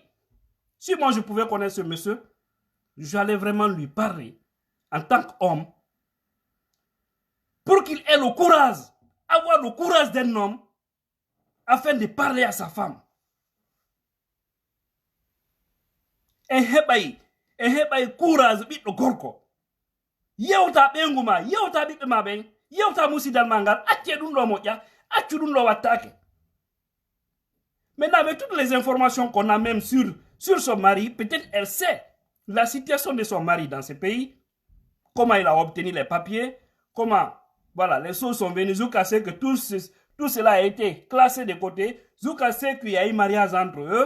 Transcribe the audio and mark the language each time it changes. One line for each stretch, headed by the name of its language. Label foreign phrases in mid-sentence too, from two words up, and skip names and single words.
French: Si moi je pouvais connaître ce monsieur, j'allais vraiment lui parler en tant qu'homme pour qu'il ait le courage, avoir le courage d'un homme afin de parler à sa femme.
Fula: Et heɓay courage ɓiɗɗo gorko yewta ɓengu ma yewta ɓiɓɓe ma ɓen yewta musidal ma ngal acce ɗum ɗo moƴƴa accu ɗum ɗo wattake.
French: Maintenant, avec toutes les informations qu'on a même sur son mari, peut-être elle sait la situation de son mari dans ce pays, comment il a obtenu les papiers, comment voilà, les choses sont venues, jusqu'à ce que tout cela a été classé de côté, jusqu'à ce qu'il y ait un mariage entre eux.